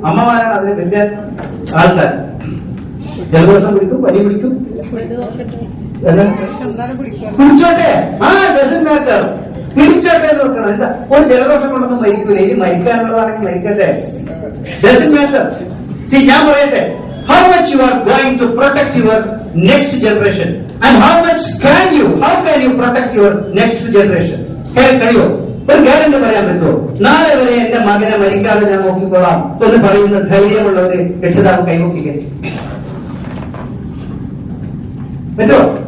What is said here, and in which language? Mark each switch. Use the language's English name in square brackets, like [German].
[Malayalam] അമ്മമാരാണ് അതിന് വലിയ ആൾക്കാർ. ജലദോഷം പിടിക്കും, പനി പിടിക്കും, കുടിച്ചോട്ടെ, [English] doesn't matter, [Malayalam] പിടിച്ചോട്ടെ എന്ന് വെക്കണം. എന്താ, ഒരു ജലദോഷം കൊണ്ടൊന്നും മരിക്കൂല. ഇനി മരിക്കാനുള്ളതാണെങ്കിൽ മരിക്കട്ടെ, [English] Doesn't matter. See, [Malayalam] ഞാൻ പറയട്ടെ, [English] how much you are going to protect your next generation and how can you protect your next generation? [Malayalam] കഴിയോ? ഒരു ഗ്യാരണ്ടി പറയാൻ പറ്റുമോ? നാളെ വരെ എന്റെ മകനെ മരിക്കാതെ ഞാൻ നോക്കിക്കോളാം എന്ന് പറയുന്ന ധൈര്യമുള്ളവര് രക്ഷിതാവ് കൈവക്കിക്കേ പറ്റുമോ?